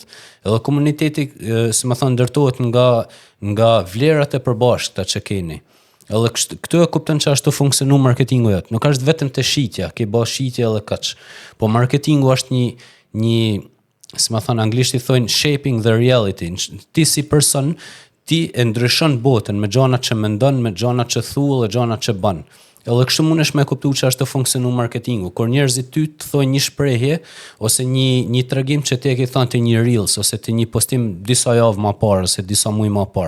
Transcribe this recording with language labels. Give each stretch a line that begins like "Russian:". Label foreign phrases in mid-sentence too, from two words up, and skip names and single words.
Albanian: Edhe komuniteti, si më thon, ndërtohet nga vlerat e përbashkëta që keni. Edhe këtu e kupton që ashtu funksionon marketingu jot. Nuk është vetëm te shitja, ke bë shitje edhe kaç. Po marketingu është një si më thon anglisht i thonë
English: shaping the reality.
Albanian: Ti si person, ti e ndryshon botën me gjanat që mendon, me gjanat që thu dhe gjanat që bën. Edhe kështu mundesh me kuptu që ashtu funksionon marketingu. Kur njerëzit ty të thojnë një shprehje ose një tregim që ti e ke thënë te një reels ose te një postim disa javë më parë ose disa muaj më parë.